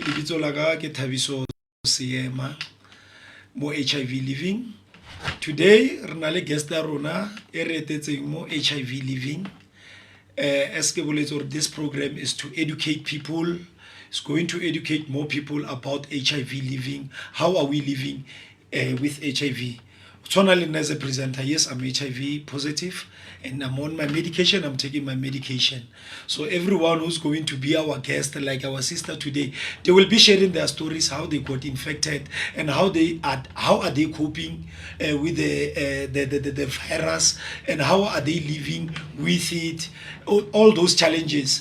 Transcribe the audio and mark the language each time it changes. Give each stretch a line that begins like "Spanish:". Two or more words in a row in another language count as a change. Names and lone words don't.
Southern Sotho: Libitso la ka ke Thabiso Siema mo HIV living. Today re na le guest ya rona e re etetseng mo HIV living.
English: As
Southern Sotho: ke boletse hore
English: this program is to educate people. It's going to educate more people about HIV living. How are we living with HIV? Tonally as a presenter, yes, I'm HIV positive and I'm on my medication. I'm taking my medication. So everyone who's going to be our guest, like our sister today, they will be sharing their stories, how they got infected and how are they coping with the virus, and how are they living with it, all those challenges.